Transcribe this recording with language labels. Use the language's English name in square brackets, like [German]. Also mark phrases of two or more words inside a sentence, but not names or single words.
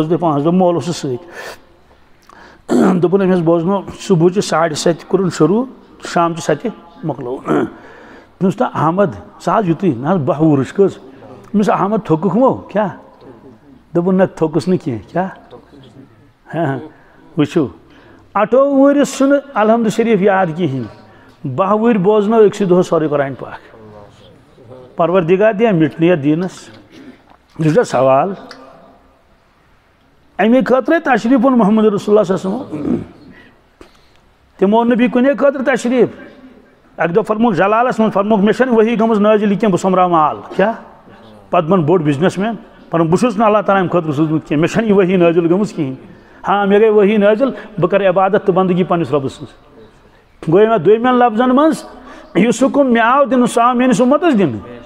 [Kashmiri] کٔژ دۄہ 5 دۄہ مول اوسُس سۭتۍ دوٚپُن أمِس بوزنو صُبحٕچہِ 7:30 کوٚرُن شروٗع شامچہِ 7 مۄکلو دوٚپمَس تہٕ احمد ژٕ حظ یُتُے نہ حظ 12 وُہرٕچ کٔژ دوٚپمَس احمد تھوٚکُکھ مو کیٛاہ دوٚپُن نہ تھوٚکُس نہٕ کینٛہہ کیٛاہ وٕچھِو 28 وُہرِس چھُنہٕ الحمد شریٖف یاد کِہیٖنۍ 12 وُہٕرۍ بوزنو أکسٕے دۄہس سورُے قرآن پاک پروردگار دِیا مِٹنہٕ یتھ دیٖنس یہِ چھُ سوال اَمے خٲطرے تشریٖف اوٚن محمد رسول اللہ [Arabic] صلی اللہ علیہ وسلم [Kashmiri] تِمو اوٚن نہٕ بیٚیہِ کُنے خٲطرٕ تشریٖف اَکہِ دۄہ فرموکھ جلالس منٛز فرموکھ مےٚ چھَنہٕ ؤحی گٔمٕژ نٲزِل یہِ کینٛہہ بہٕ سوٚمبراو مال کیٛاہ پتہٕ بن بوٚڑ بِزنس مین پنُن بہٕ چھُس نہٕ اللہ تعالیٰ ہَن خٲطرٕ سوٗزمُت کینٛہہ مےٚ چھَنہٕ یہِ ؤحی نٲزِل گٔمٕژ کِہیٖنۍ ہاں مےٚ گٔے ؤحی نٲزِل بہٕ کَرٕ عبادت تہٕ بندگی پنٛنِس رۄبس سٕنٛز گوٚو مےٚ دوٚیمٮ۪ن لفظن منٛز یُس حُکُم مےٚ آو دِنہٕ سُہ آو میٲنِس اُمتس دِنہٕ